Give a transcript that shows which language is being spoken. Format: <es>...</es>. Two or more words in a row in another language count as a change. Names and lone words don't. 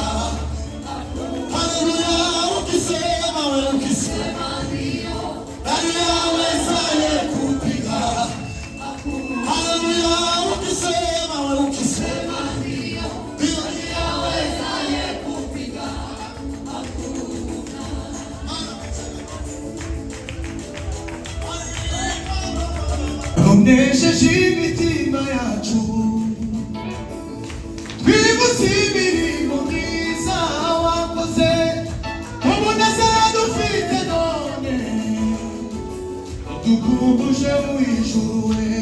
<sw>Haleluya. Ukisema ndio, nani awezaye kupinga? Haleluya. Ukisema ndio, nani awezaye kupinga?</sw> <rw>Onesheje imitima yacu twibutse imirimo myiza wakoze, umunezero dufite none dukumbuje w'ijuru we.</rw>